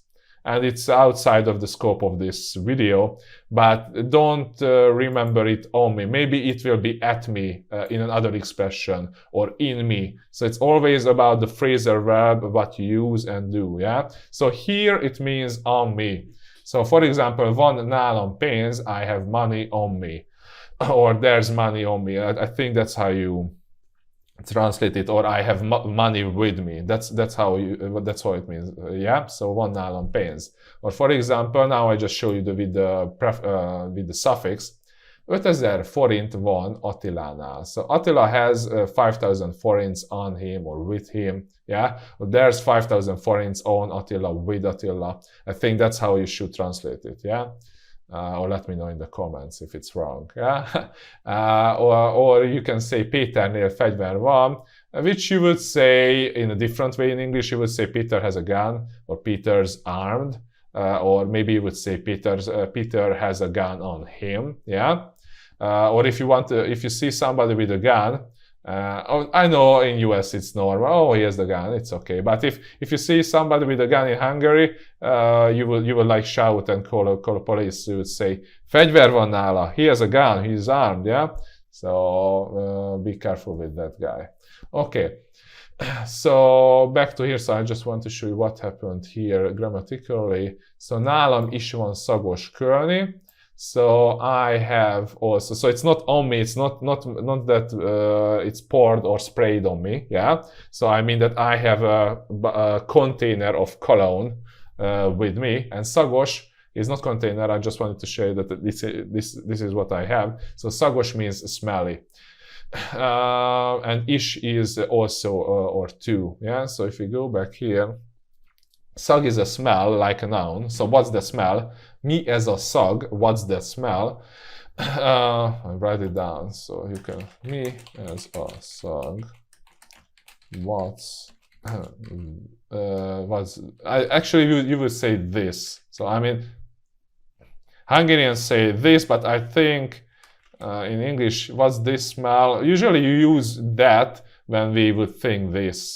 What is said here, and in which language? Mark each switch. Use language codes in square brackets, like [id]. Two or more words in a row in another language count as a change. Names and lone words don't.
[en] And it's outside of the scope of this video, but don't remember it on me. Maybe it will be at me in another expression, or in me. So it's always about the phrasal verb, what you use and do, yeah? So here it means on me. So for example, [hu] van nálam pénz, [en] I have money on me, or there's money on me. I think that's how you translate it, or I have money with me. That's how it means, yeah? So [hu] van nálam pénz. [en] Or for example, now I just show you with the suffix, [hu] 5000 forint van Attilánál. [en] So Attila has 5,000 forints on him or with him, yeah? There's 5,000 forints on Attila, with Attila. I think that's how you should translate it, yeah? Or let me know in the comments if it's wrong, yeah? Or you can say [hu] Péternél fegyver van, [en] which you would say in a different way in English. You would say Peter has a gun, or Peter's armed, or maybe you would say Peter has a gun on him, yeah? Or if you see somebody with a gun, I know in US it's normal, oh, he has the gun, it's okay. But if you see somebody with a gun in Hungary, you will like shout and call police. You would say, [hu] fegyver van nála, [en] he has a gun, he's armed, yeah? So be careful with that guy. Okay, so back to here. So I just want to show you what happened here grammatically. [hu] So nálam is van szagos kölni. [en] So I have also, so it's not on me, it's not that it's poured or sprayed on me, yeah? So I mean that I have a container of cologne with me, and szagos is not container. I just wanted to show you that this is what I have. So szagos means smelly. And is also or two, yeah? So if we go back here, szag is a smell, like a noun. So what's the smell? [hu] Mi ez a szag, [en] what's the smell? I write it down so you can. [hu] Mi ez a szag, [en] actually you would say this. So I mean, Hungarians say this, but I think in English, what's this smell? Usually you use that when we would think this.